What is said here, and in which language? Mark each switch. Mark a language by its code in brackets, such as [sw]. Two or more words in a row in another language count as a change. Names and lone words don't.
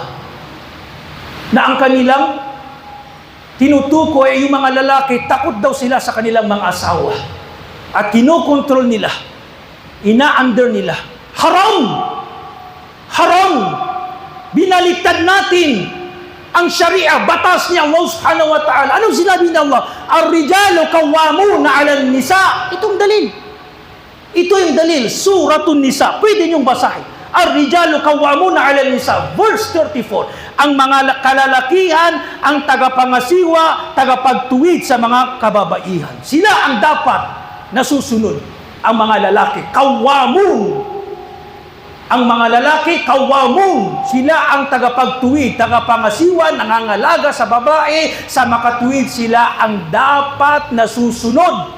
[tl] Na ang kanilang tinutukoy ay yung mga lalaki, takot daw sila sa kanilang mga asawa. At kinokontrol nila, ina-under nila. Haram! Haram! Binaliktad natin ang Sharia, batas ni Allah [ar] سبحانه وتعالى. [tl] Anong sinabi ni Allah? [ar] الرجال قوامون على النساء. [tl] Itong dalil. Ito yung dalil, Suratun Nisa. Pwede niyong basahin. [ar] الرجال قوامون على النساء. [tl] Verse 34. Ang mga kalalakihan, ang tagapangasiwa, tagapagtuwid sa mga kababaihan. Sila ang dapat nasusunod. Ang mga lalaki, qawwamun. Ang mga lalaki, qawwamun. Sila ang tagapagtuwid, tagapangasiwa, nangangalaga sa babae, sa makatuwid sila ang dapat nasusunod.